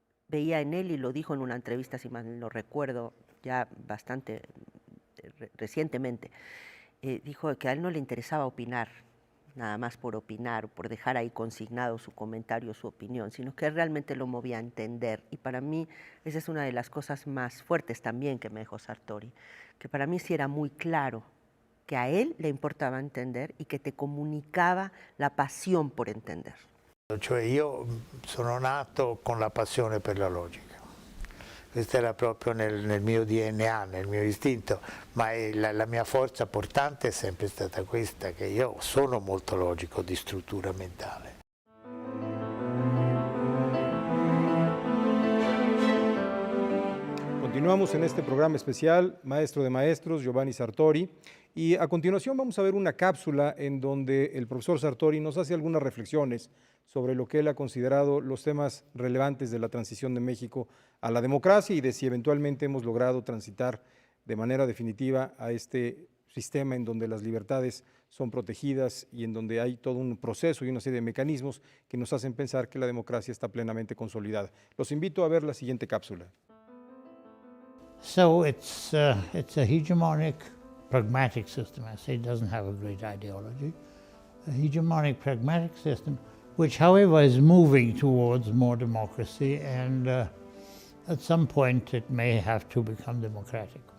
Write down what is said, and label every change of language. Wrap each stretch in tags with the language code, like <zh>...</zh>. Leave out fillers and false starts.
<es>Veía en él, y lo dijo en una entrevista, si mal no recuerdo, ya bastante recientemente, dijo que a él no le interesaba opinar, nada más por opinar, por dejar ahí consignado su comentario, su opinión, sino que realmente lo movía a entender. Y para mí esa es una de las cosas más fuertes también que me dejó Sartori, que para mí sí era muy claro que a él le importaba entender y</es> <it>che te comunicava la passione per entender. Cioè io sono nato con la passione per la logica, questo era proprio nel mio DNA, nel mio istinto, ma la mia forza portante è sempre stata questa, che io sono molto logico di struttura mentale.</it> <es>Continuamos en este programa especial, Maestro de Maestros, Giovanni Sartori, y a continuación vamos a ver una cápsula en donde el profesor Sartori nos hace algunas reflexiones sobre lo que él ha considerado los temas relevantes de la transición de México a la democracia y de si eventualmente hemos logrado transitar de manera definitiva a este sistema en donde las libertades son protegidas y en donde hay todo un proceso y una serie de mecanismos que nos hacen pensar que la democracia está plenamente consolidada. Los invito a ver la siguiente cápsula.</es> <en>So it's a hegemonic, pragmatic system. I say it doesn't have a great ideology. A hegemonic, pragmatic system, which, however, is moving towards more democracy, and at some point it may have to become democratic.</en>